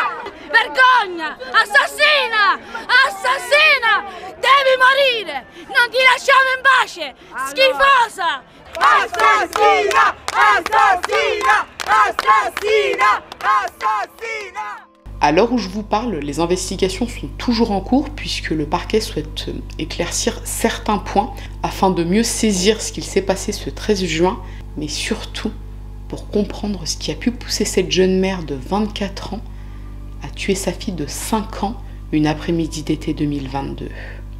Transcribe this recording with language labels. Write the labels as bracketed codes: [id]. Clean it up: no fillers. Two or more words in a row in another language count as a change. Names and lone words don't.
[it] Vergogna! Assassina! Assassina! Devi morire! Non ti lasciamo in pace! Schifosa! Assassina! Assassina! Assassina! Assassina! [fr] À l'heure où je vous parle, les investigations sont toujours en cours puisque le parquet souhaite éclaircir certains points afin de mieux saisir ce qu'il s'est passé ce 13 juin, mais surtout pour comprendre ce qui a pu pousser cette jeune mère de 24 ans à tuer sa fille de 5 ans une après-midi d'été 2022.